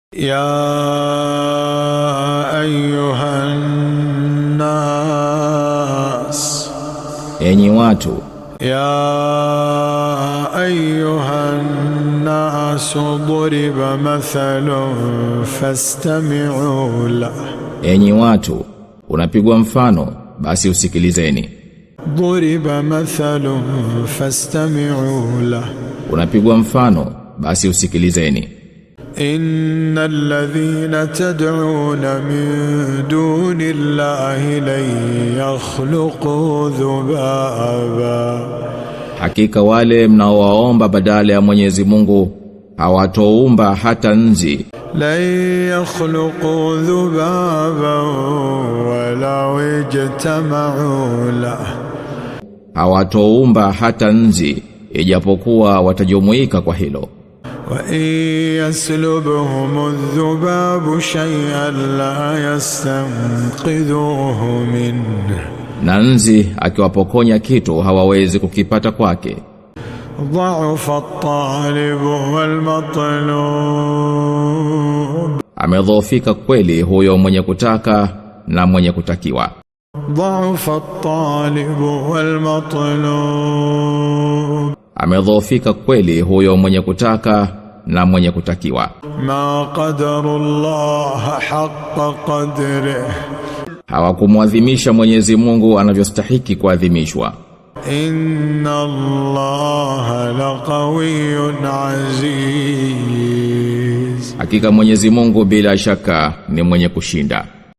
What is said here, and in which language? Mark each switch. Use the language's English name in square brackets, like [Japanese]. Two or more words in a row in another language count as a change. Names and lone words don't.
[Arabic] يا أيها الناس [Swahili] enyi watu [Arabic] يا أيها الناس ضرب مثل فاستمعوا له [Swahili] enyi watu unapigwa mfano basi usikilizeni [Arabic] ضرب مثل فاستمعوا له [Swahili] unapigwa mfano basi usikilizeni [Arabic] إن الذين تدعون من دون الله لن يخلقوا ذبابا [Swahili] hakika wale mnaowaomba badala ya Mwenyezi Mungu hawatoumba hata nzi [Arabic] لن يخلقوا ذبابا ولو اجتمعوا له [Swahili] hawatoumba hata nzi ijapokuwa watajumuika kwa hilo [Arabic] وإن يسلبهم الذباب شيئا لا يستنقذوه منه [Swahili] na nzi akiwapokonya kitu hawawezi kukipata kwake [Arabic] ضعف الطالب والمطلوب [Swahili] amedhoofika kweli huyo mwenye kutaka na mwenye kutakiwa [Arabic] ضعف الطالب والمطلوب [Swahili] amedhoofika kweli huyo mwenye kutaka na mwenye kutakiwa [Arabic] ما قدر الله حق قدره [Swahili] hawakumwadhimisha Mwenyezi Mungu anavyostahiki kuadhimishwa [Arabic] إن الله لقوي عزيز [Swahili] hakika Mwenyezi Mungu bila shaka ni mwenye kushinda